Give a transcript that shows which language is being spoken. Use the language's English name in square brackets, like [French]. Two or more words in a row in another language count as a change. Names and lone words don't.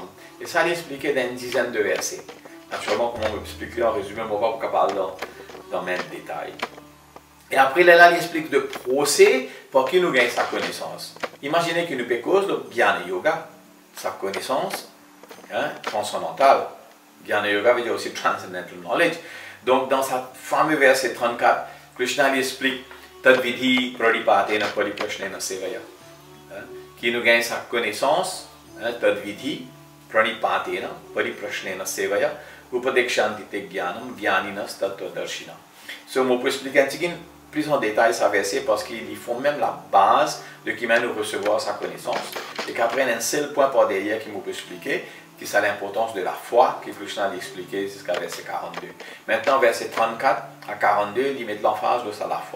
[French] Et ça, il explique dans une dizaine de versets. Naturellement, comme on m'explique en résumé, on va pas capable dans le même détail. Et après, là, il explique le procès pour qui nous gagne sa connaissance. Imaginez que nous cause le Jnana Yoga, sa connaissance transcendantale. Jnana Yoga veut dire aussi [English] transcendental knowledge. [French] Donc, dans sa fameux verset 34, Krishna lui explique [Sanskrit] तद्विधि प्रदिपातेन परिप्रश्नेन सेवया. [French] Qui nous gagne sa connaissance, [Sanskrit] तद्विधि प्रणिपातेन परिप्रश्नेन सेवया. उपदेक्षन्ति ते ज्ञानम् ज्ञानिनस् तत्त्वदर्शिन. [French] So, on peut expliquer un petit peu plus en détail sa verset parce qu'ils font même la base de qui va nous recevoir sa connaissance. Et qu'après, il y a un seul point par derrière qui nous peut expliquer, qui c'est l'importance de la foi, que Krishna a expliqué jusqu'à verset 42. Maintenant, verset 34 à 42, il met de l'emphase de ça, la foi.